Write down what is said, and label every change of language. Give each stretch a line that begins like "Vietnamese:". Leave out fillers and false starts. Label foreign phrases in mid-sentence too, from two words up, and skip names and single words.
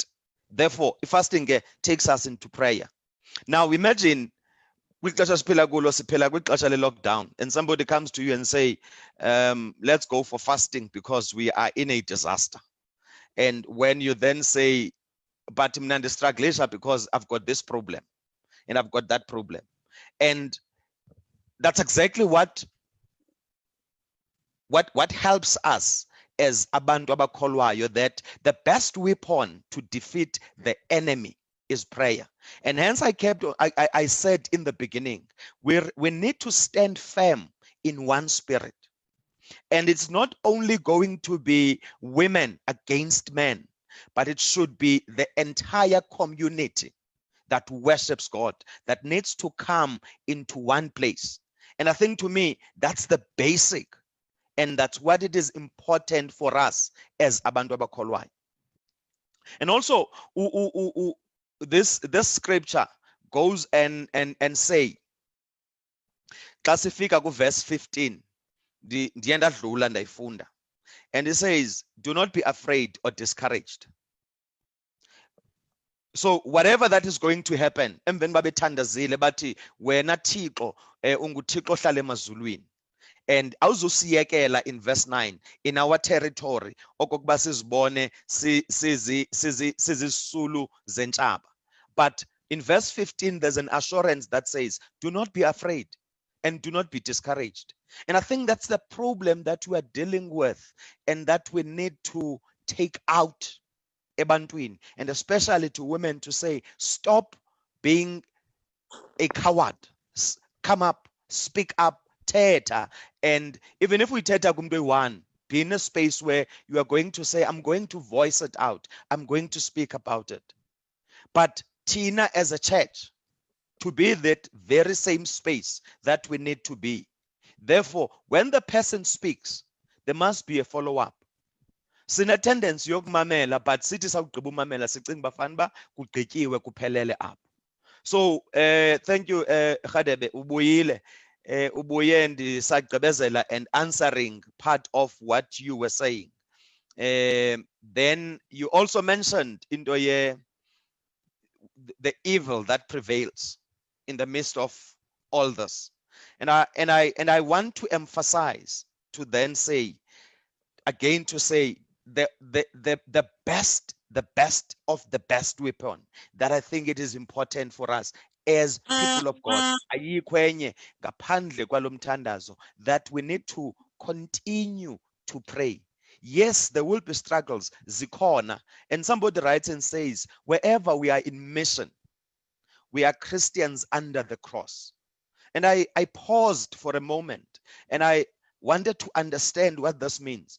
English: Therefore, fasting takes us into prayer. Now imagine lockdown, and somebody comes to you and say, let's go for fasting because we are in a disaster. And when you then say, but I'm struggling because I've got this problem and I've got that problem, and that's exactly what helps us as
Xhosa: abantu abakholwayo,
English: that the best weapon to defeat the enemy is prayer. And hence I said in the beginning, we need to stand firm in one spirit. And it's not only going to be women against men, but it should be the entire community that worships God, that needs to come into one place. And I think, to me, that's the basic, and that's what it is important for us as
Xhosa: abantu abakholwayo.
English: And also this scripture goes and say,
Xhosa: xa sifika ku verse 15, ndiye ndadlula ndayifunda,
English: and it says, do not be afraid or discouraged. So whatever that is going to happen,
Xhosa: emveni babethandazile bathi wena Thixo unguThixo ohlala emazulwini,
English: and awuzusiyekela in verse 9 in our territory
Xhosa: okokuba sizibone sizisulu zentshaba.
English: But in verse 15 there's an assurance that says, do not be afraid and do not be discouraged. And I think that's the problem that we are dealing with, and that we need to take out ebantwini, and especially to women, to say, stop being a coward, come up, speak up, thetha. And even if we
Xhosa: thetha kumntu
English: one, be in a space where you are going to say, I'm going to voice it out, I'm going to speak about it. But Tina, as a church, to be that very same space that we need to be. Therefore, when the person speaks, there must be a follow-up.
Xhosa: Sine tendency yokumamela, but sithi sawugqiba umamela sicinga bafanele kugqityiwe kuphelele apho.
English: So thank you Khadebe,
Xhosa: ubuyile ubuye ndisagqibezela
English: and answering part of what you were saying. Then you also mentioned into the evil that prevails in the midst of all this. And I want to emphasize, to then say again, to say the best of the best weapon that I think it is important for us as people of God,
Xhosa: ayikho enye ngaphandle kwalo mthandazo,
English: that we need to continue to pray. Yes, there will be struggles, zikhona, and somebody writes and says, wherever we are in mission, we are Christians under the cross. And I paused for a moment, and I wanted to understand what this means.